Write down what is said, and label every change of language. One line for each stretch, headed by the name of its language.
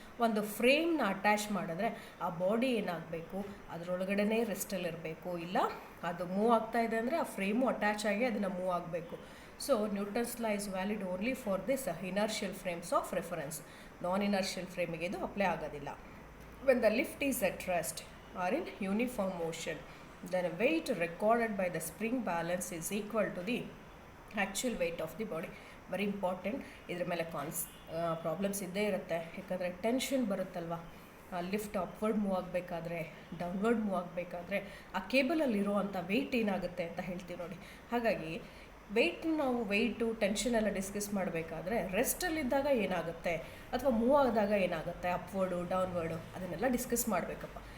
Kannada: ಒಂದು ಫ್ರೇಮ್ನ ಅಟ್ಯಾಚ್ ಮಾಡಿದ್ರೆ ಆ ಬಾಡಿ ಏನಾಗಬೇಕು, ಅದರೊಳಗಡೆ ರೆಸ್ಟಲ್ಲಿರಬೇಕು, ಇಲ್ಲ ಅದು ಮೂವ್ ಆಗ್ತಾ ಇದೆ ಅಂದರೆ ಆ ಫ್ರೇಮು ಅಟ್ಯಾಚ್ ಆಗಿ ಅದನ್ನು ಮೂವ್ ಆಗಬೇಕು.
English: So Newton's law is valid only for this inertial frames of reference.
Kannada: ನಾನ್ ಇನರ್ಷಿಯಲ್ ಫ್ರೇಮಿಗೆ ಇದು ಅಪ್ಲೈ ಆಗೋದಿಲ್ಲ.
English: When the lift is at rest or in uniform motion, then weight recorded by the spring balance is equal to the actual weight of the body. Very important.
Kannada: ಇದ್ರ ಮೇಲೆ problems ಇದ್ದೇ ಇರುತ್ತೆ, ಯಾಕಂದರೆ tension ಬರುತ್ತಲ್ವ, lift upward move ಆಗಬೇಕಾದ್ರೆ, downward move ಆಗಬೇಕಾದ್ರೆ ಆ ಕೇಬಲಲ್ಲಿರೋ ಅಂಥ weight ಏನಾಗುತ್ತೆ ಅಂತ ಹೇಳ್ತೀವಿ ನೋಡಿ. ಹಾಗಾಗಿ ನಾವು ವೆಯ್ಟು ಟೆನ್ಷನ್ ಎಲ್ಲ ಡಿಸ್ಕಸ್ ಮಾಡಬೇಕಾದ್ರೆ ರೆಸ್ಟಲ್ಲಿದ್ದಾಗ ಏನಾಗುತ್ತೆ ಅಥವಾ ಮೂವ್ ಆದಾಗ ಏನಾಗುತ್ತೆ, ಅಪ್ವರ್ಡು ಡೌನ್ವರ್ಡು ಅದನ್ನೆಲ್ಲ ಡಿಸ್ಕಸ್ ಮಾಡಬೇಕಪ್ಪ.